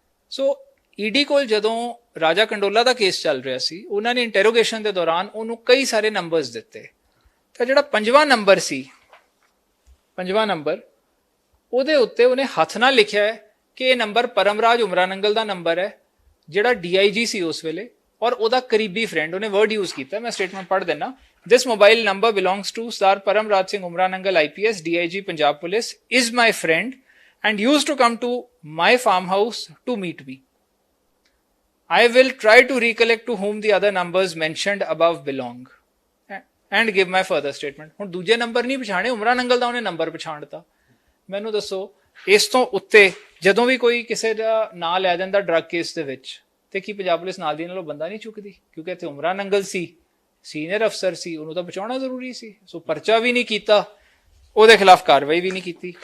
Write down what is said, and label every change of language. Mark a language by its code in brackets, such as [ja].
[pa] ਸੋ ED ਕੋਲ ਜਦੋਂ ਰਾਜਾ ਕੰਡੋਲਾ ਦਾ ਕੇਸ ਚੱਲ ਰਿਹਾ ਸੀ, ਉਹਨਾਂ ਨੇ ਇੰਟਰੋਗੇਸ਼ਨ ਦੇ ਦੌਰਾਨ ਉਹਨੂੰ ਕਈ ਸਾਰੇ ਨੰਬਰਸ ਦਿੱਤੇ, ਤਾਂ ਜਿਹੜਾ ਪੰਜਵਾਂ ਨੰਬਰ ਸੀ, ਪੰਜਵਾਂ ਨੰਬਰ, ਉਹਦੇ ਉੱਤੇ ਉਹਨੇ ਹੱਥ ਨਾਲ ਲਿਖਿਆ ਹੈ ਕਿ ਇਹ ਨੰਬਰ ਪਰਮਰਾਜ ਉਮਰਾ ਨੰਗਲ ਦਾ ਨੰਬਰ ਹੈ, ਜਿਹੜਾ DIG ਸੀ ਉਸ ਵੇਲੇ ਔਰ ਉਹਦਾ ਕਰੀਬੀ ਫਰੈਂਡ। ਉਹਨੇ ਵਰਡ ਯੂਜ਼ ਕੀਤਾ, ਮੈਂ ਸਟੇਟਮੈਂਟ ਪੜ੍ਹ ਦਿੰਦਾ। [en] This mobile number belongs to Sir Paramraj Singh Umra Nangal IPS, DIG Punjab Police, is my friend and used to come to my farmhouse to meet me. I will try to recollect to whom the other numbers mentioned above belong and give my further statement. [pa] ਹੁਣ ਦੂਜੇ number ਨਹੀਂ ਪਛਾਣੇ, ਉਮਰਾ ਨੰਗਲ ਦਾ ਉਹਨੇ number ਪਛਾਣਤਾ। ਮੈਨੂੰ ਦੱਸੋ, ਇਸ ਤੋਂ ਉੱਤੇ ਜਦੋਂ ਵੀ ਕੋਈ ਕਿਸੇ ਦਾ ਨਾਂ ਲੈ ਜਾਂਦਾ ਡਰੱਗ ਕੇਸ ਦੇ ਵਿੱਚ, ਤੇ ਕੀ ਪੰਜਾਬ ਪੁਲਿਸ ਨਾਲ ਦੀ ਨਾਲੋਂ ਬੰਦਾ ਨਹੀਂ ਚੁੱਕਦੀ? ਕਿਉਂਕਿ ਇੱਥੇ ਉਮਰਾ ਨੰਗਲ ਸੀ, ਸੀਨੀਅਰ ਅਫਸਰ ਸੀ, ਉਹਨੂੰ ਤਾਂ ਬਚਾਉਣਾ ਜ਼ਰੂਰੀ ਸੀ। ਸੋ ਪਰਚਾ ਵੀ ਨਹੀਂ ਕੀਤਾ, ਉਹਦੇ ਖਿਲਾਫ ਕਾਰਵਾਈ ਵੀ ਨਹੀਂ ਕੀਤੀ।